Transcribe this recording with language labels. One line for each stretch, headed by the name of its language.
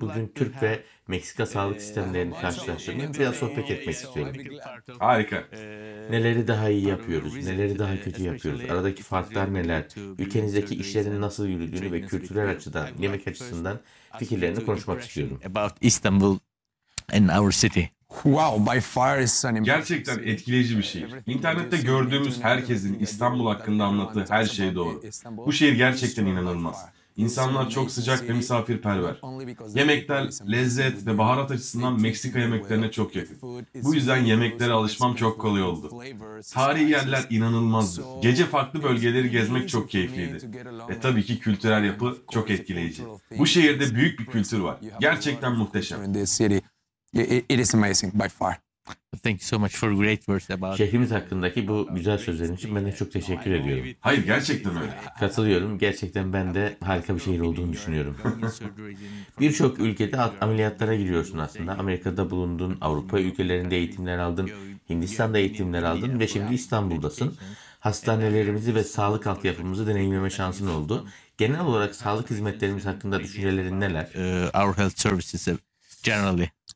Turkish: Bugün Türk ve Meksika sağlık sistemlerini karşılaştırmak, biraz sohbet etmek istiyorum. Harika. Neleri daha iyi yapıyoruz, neleri daha kötü yapıyoruz, aradaki farklar neler, ülkenizdeki işlerin nasıl yürüdüğünü ve kültürel açıdan, yemek açısından fikirlerini konuşmak istiyorum.
English: About Istanbul and our city. Wow, by far is sunny.
Turkish: Gerçekten etkileyici bir şehir. İnternette gördüğümüz herkesin İstanbul hakkında anlattığı her şey doğru. Bu şehir gerçekten inanılmaz. İnsanlar çok sıcak ve misafirperver. Yemekler, lezzet ve baharat açısından Meksika yemeklerine çok yakın. Bu yüzden yemeklere alışmam çok kolay oldu. Tarihi yerler inanılmazdı. Gece farklı bölgeleri gezmek çok keyifliydi. Ve tabii ki kültürel yapı çok etkileyici. Bu şehirde büyük bir kültür var. Gerçekten muhteşem.
English: It is amazing by far. Thank you so much for great words about.
Turkish: Şehrimiz hakkındaki bu güzel sözlerin için ben de çok teşekkür ediyorum. Hayır, gerçekten öyle. Katılıyorum. Gerçekten ben de harika bir şehir olduğunu düşünüyorum. Birçok ülkede ameliyatlara giriyorsun aslında. Amerika'da bulundun, Avrupa ülkelerinde eğitimler aldın, Hindistan'da eğitimler aldın ve şimdi İstanbul'dasın. Hastanelerimizi ve sağlık altyapımızı deneyimleme şansın oldu. Genel olarak sağlık hizmetlerimiz hakkında düşüncelerin neler?
English: Our health services generally.